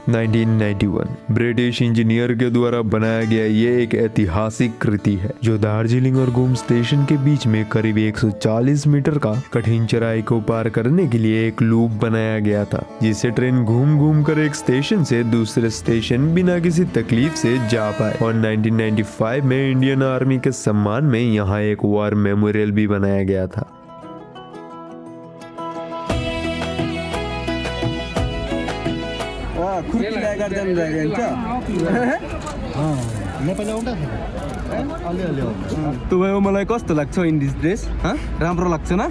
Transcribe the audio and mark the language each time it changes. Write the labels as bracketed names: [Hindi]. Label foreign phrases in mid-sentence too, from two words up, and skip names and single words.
[Hindi] 1991 [English] British engineer [Hindi] के द्वारा बनाया गया ये एक ऐतिहासिक कृति है जो दार्जिलिंग और गुम स्टेशन के बीच में करीब 140 मीटर का कठिन चढ़ाई को पार करने के लिए एक लूप बनाया गया था, जिससे ट्रेन घूम घूम कर एक स्टेशन से दूसरे स्टेशन बिना किसी तकलीफ से जा पाए। और 1995 में इंडियन आर्मी के सम्मान में यहाँ एक [English] war memorial [Hindi] भी बनाया गया था। [Nepali] तपाईँ मलाई कस्तो लाग्छ [English] in this dress? [Nepali] राम्रो लाग्छ न?